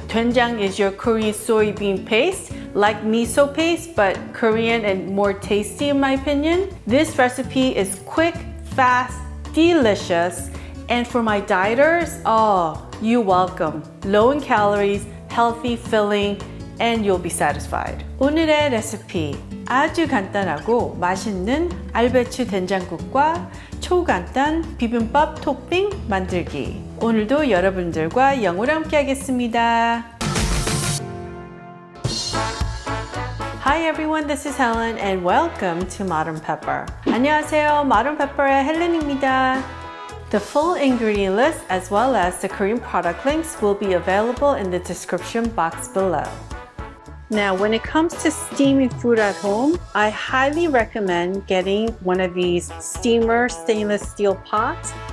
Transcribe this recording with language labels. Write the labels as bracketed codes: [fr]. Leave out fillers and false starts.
[en] Doenjang is your Korean soybean paste, like miso paste, but Korean and more tasty in my opinion. This recipe is quick, fast, delicious, and for my dieters, you're welcome. Low in calories, healthy, filling, and you'll be satisfied. [ko] 오늘의 레시피, 아주 간단하고 맛있는 알배추 된장국과 초간단 비빔밥 토핑 만들기. 오늘도 여러분들과 영어로 함께 하겠습니다. [en] Hi everyone, this is Helen and welcome to Modern Pepper. [ko] 안녕하세요, Modern Pepper의 헬렌입니다. [en] The full ingredient list as well as the Korean product links will be available in the description box below. Now, when it comes to steaming food at home, I highly recommend getting one of these steamer stainless steel pots.